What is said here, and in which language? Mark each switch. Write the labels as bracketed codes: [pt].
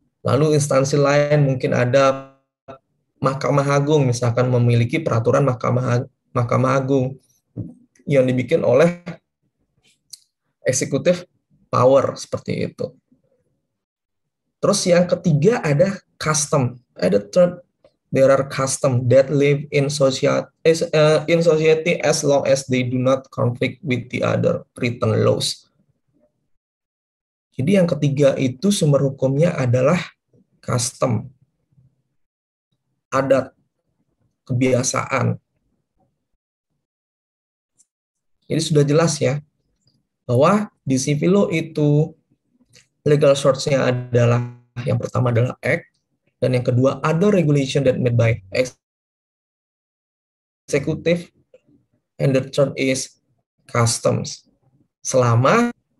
[id] Lalu instansi lain mungkin ada Mahkamah Agung, misalkan memiliki peraturan Mahkamah Agung yang dibikin oleh executive power, seperti itu. Terus yang ketiga ada custom. [en] Ada third, there are custom that live in society as long as they do not conflict with the other written laws. [id] Jadi yang ketiga itu sumber hukumnya adalah custom, adat, kebiasaan. Jadi sudah jelas ya, bahwa di civil law itu legal source-nya adalah, yang pertama adalah act, dan yang kedua [en] other regulation that made by executive, and the third is customs. [id] Selama